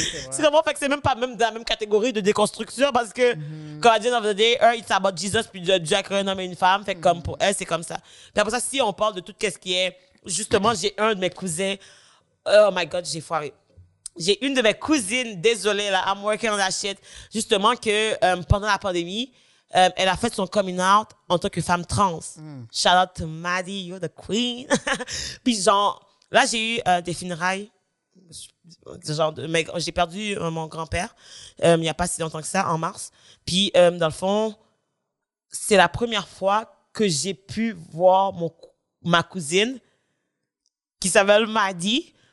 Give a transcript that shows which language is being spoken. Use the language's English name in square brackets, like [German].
[French] C'est vraiment, fait que c'est même pas même dans la même catégorie de déconstruction parce que, quand elle dit dans [English] the day, it's about Jesus, [French] puis Dieu a créé un homme et une femme, fait que comme pour elle, c'est comme ça. Puis après ça, si on parle de tout ce qui est, justement, j'ai un de mes cousins, [English] oh my god, [French] j'ai foiré. j'ai une de mes cousines, désolée, là, [English] I'm working on that shit, [French] justement, que pendant la pandémie, elle a fait son coming out en tant que femme trans. [English] Shout out to Maddie, you're the queen. [French] Puis genre, là, j'ai eu des funérailles. Mais j'ai perdu mon grand-père il n'y a pas si longtemps que ça, en mars. Puis, dans le fond, c'est la première fois que j'ai pu voir ma cousine qui s'appelle Maddie.